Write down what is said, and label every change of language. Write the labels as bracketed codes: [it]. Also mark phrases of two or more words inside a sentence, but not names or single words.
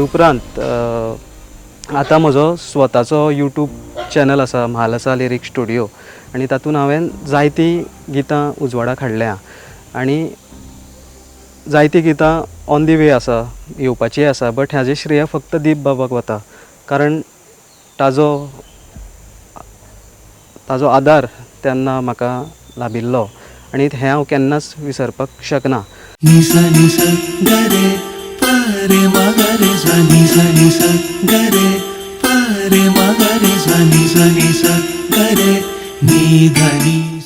[kok] उपरांत आतां म्हजो स्वताचो यूट्यूब चॅनल आसा म्हालसा लिरिक स्टुडियो आनी तातूंत हांवें जायतीं गितां उजवाडाक हाडल्या आनी जायतीं गितां [en] on the way [kok] आसा येवपाची आसा बट हाजें श्रेय फक्त दीप बाबाक वता कारण ताजो आदार तेन्ना म्हाका लाबिल्लो आनी हें हांव केन्नाच विसरपाक शकना. निसा निसा गरे पारे मगरे सा निसा गरे पारे मगरे सा निसा गरे नी धनी